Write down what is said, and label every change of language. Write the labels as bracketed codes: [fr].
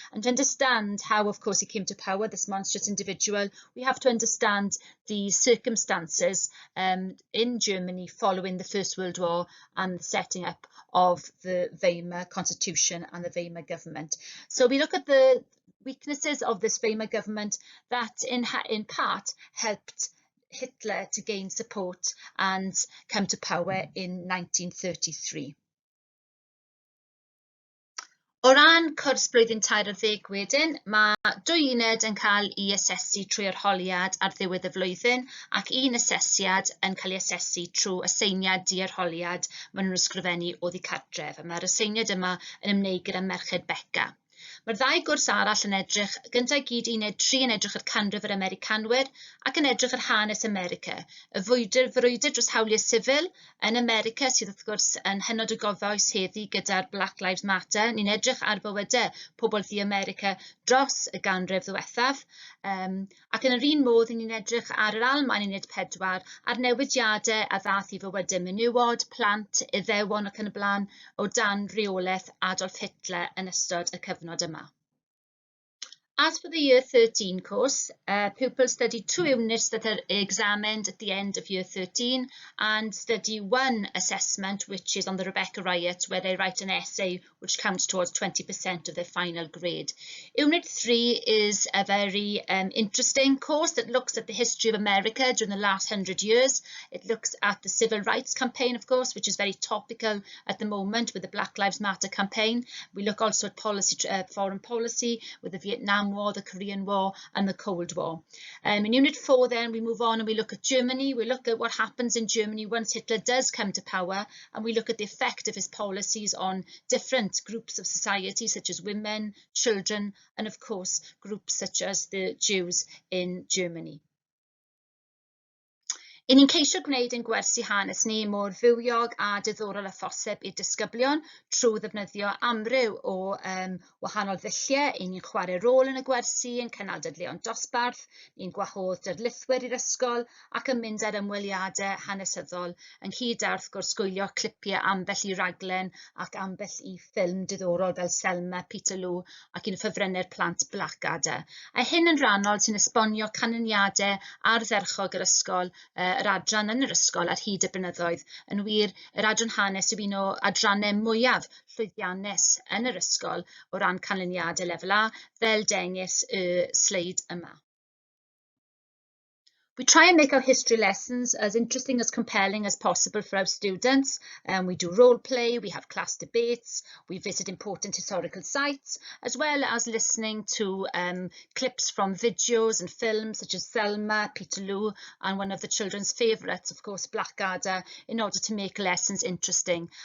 [en] And to understand how, of course, he came to power, this monstrous individual, we have to understand the circumstances in Germany following the First World War and the setting up of the Weimar Constitution and the Weimar government. So we look at the weaknesses of this Weimar government that in part helped Hitler to gain support and come to power in 1933. [cy] O ran cwrs blwyddyn tair ar ddeg wedyn, mae 2 uned yn cael ei asesu trwy arholiad ar ddiwedd y flwyddyn ac 1 asesiad yn cael ei asesu trwy aseiniad di-arholiad maen nhw'n ysgrifennu oddi cartref. Mae'r aseiniad yma yn ymwneud gyda Merched Beca. Mae'r 2 gwrs arall yn edrych, gyntaf gyd uned 3 yn edrych ar canrif yr Americanwyr ac yn edrych ar hanes America. Y frwydr dros hawliau sifil yn America sydd wrth gwrs yn hynod o goffoes heddi gyda'r Black Lives Matter. Ni'n edrych ar bywydau pobl ddi-America dros y ganrif ddiwethaf. Ac yn yr un modd, ni'n edrych ar yr Almaen uned 4 ar newidiadau a ddath i fywydau menywod, plant, Iddewon ac yn y blaen o dan reolaeth Adolf Hitler yn ystod y cyfnod yma. [en] As for the Year 13 course, pupils study 2 units that are examined at the end of Year 13 and study 1 assessment, which is on the Rebecca Riot, where they write an essay which counts towards 20% of their final grade. Unit 3 is a very interesting course that looks at the history of America during the last 100 years. It looks at the Civil Rights Campaign, of course, which is very topical at the moment with the Black Lives Matter campaign. We look also at foreign policy with the Vietnam War, the Korean War and the Cold War. In Unit 4 then we move on and we look at Germany. We look at what happens in Germany once Hitler does come to power, and we look at the effect of his policies on different groups of society such as women, children and of course groups such as the Jews in Germany. [cy] I ni'n ceisio gwneud ein gwersi hanes ni mor fywiog a diddorol a phosib i'r disgyblion trwy ddefnyddio amryw o wahanol ddulliau. I ni'n chwarae rôl yn y gwersi, yn cynnal dadleuon dosbarth, ni'n gwahodd darlithwyr i'r ysgol ac yn mynd ar ymweliadau hanesyddol ynghyd â wrth gwrs gwylio clipiau ambell i raglen ac ambell i ffilm diddorol fel Selma, Peterloo ac un o ffefrynnau'r plant Blackadder. A hyn yn rhannol sy'n esbonio canlyniadau ardderchog yr ysgol, yr adran yn yr ysgol ar hyd y blynyddoedd. Yn wir, yr adran hanes yw un o adrannau mwyaf llwyddiannus yn yr ysgol o ran canlyniadau lefel A, fel dengys y sleid yma. [en] We try and make our history lessons as interesting, as compelling as possible for our students. We do role play, we have class debates, we visit important historical sites, as well as listening to clips from videos and films such as Selma, Peterloo, and one of the children's favourites, of course, Blackadder, in order to make lessons interesting.